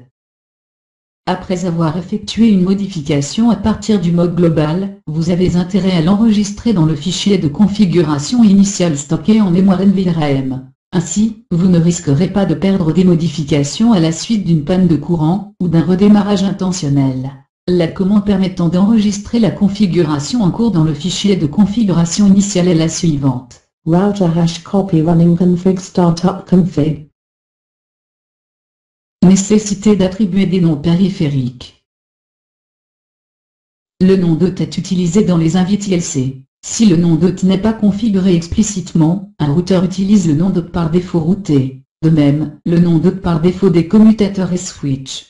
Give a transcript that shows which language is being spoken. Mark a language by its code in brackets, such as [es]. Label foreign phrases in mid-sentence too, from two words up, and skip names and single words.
[fr] Après avoir effectué une modification à partir du mode global, vous avez intérêt à l'enregistrer dans le fichier de configuration initiale stocké en mémoire NVRAM. Ainsi, vous ne risquerez pas de perdre des modifications à la suite d'une panne de courant, ou d'un redémarrage intentionnel. La commande permettant d'enregistrer la configuration en cours dans le fichier de configuration initiale est la suivante. [en] Router hash copy running config startup config. [fr] Nécessité d'attribuer des noms périphériques. Le nom d'hôte est utilisé dans les invites ILC. Si le nom d'hôte n'est pas configuré explicitement, un routeur utilise le nom d'hôte par défaut routé. De même, le nom d'hôte par défaut des commutateurs est switch.